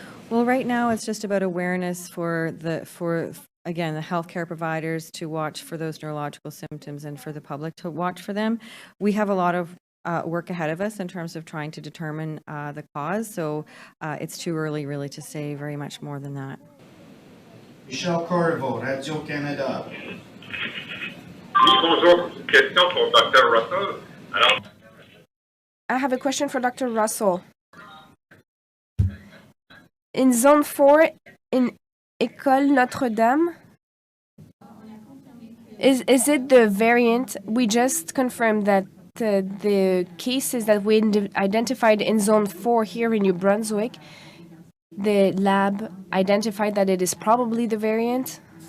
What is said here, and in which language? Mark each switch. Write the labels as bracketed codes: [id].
[en] Well, right now it's just about awareness for again, the healthcare providers to watch for those neurological symptoms and for the public to watch for them. We have a lot of work ahead of us in terms of trying to determine the cause, so it's too early really to say very much more than that. Michel Corriveau, Radio-Canada. [fr] Oui, bonjour. Question pour Dr. Russell. Alors, [en] I have a question for Dr. Russell. In Zone 4, in École Notre-Dame, is it the variant? We just confirmed that the cases that we identified in Zone 4 here in New Brunswick, the lab identified that it is probably the variant.